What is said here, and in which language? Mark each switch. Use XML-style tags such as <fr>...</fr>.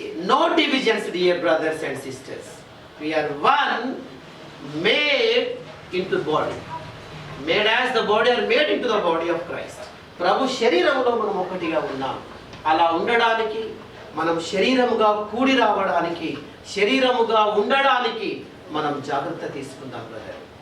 <en>No divisions dear brothers and sisters. We are one, made into body, made as the body or made into the body of Christ.</en> <te>ప్రభు శరీరంలో మనం ఒకటిగా ఉన్నాం. అలా ఉండడానికి, మనం శరీరముగా కూడి రావడానికి, శరీరముగా ఉండడానికి మనం జాగ్రత్త తీసుకుందాం బ్రదర్.</te>